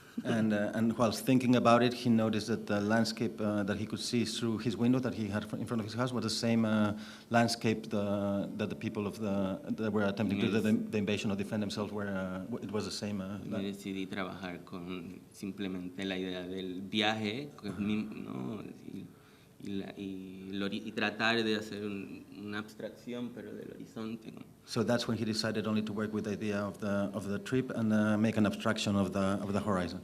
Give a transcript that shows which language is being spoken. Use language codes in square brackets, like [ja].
[en] And whilst thinking about it, he noticed that the landscape that he could see through his window that he had in front of his house was the same landscape that the people that were attempting to do the invasion or defend themselves were. It was the same. [es] Y decidí trabajar con simplemente la idea del viaje, ¿no? Y tratar de hacer una abstracción, pero del horizonte, ¿no? [en] So that's when he decided only to work with the idea of the trip and make an abstraction of the horizon.